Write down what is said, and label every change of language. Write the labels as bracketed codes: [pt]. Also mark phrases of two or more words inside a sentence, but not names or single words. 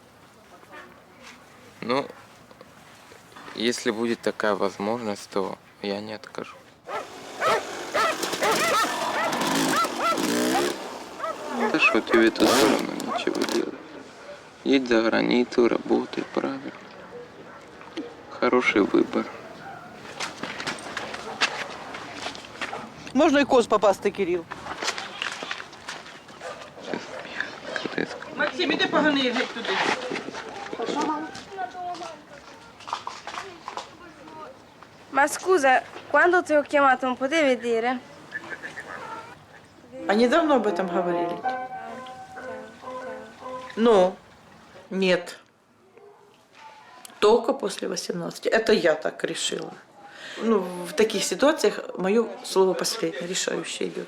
[ru] Ну, если будет такая возможность, то я не откажу. Да что тебе тут все равно ничего делать? Едь за границу, работай, правильно. Хороший выбор. [uk] Можна і коз попасти, Кирил. Максим, іди поганий геть туди. [it] Ma scusa, quando ti ho chiamato non potevi dire? [ru] А недавно об этом говорили? Ну, нет. Только после 18. Это я так решила. Ну, в таких ситуациях мое слово последнее, решающее идет.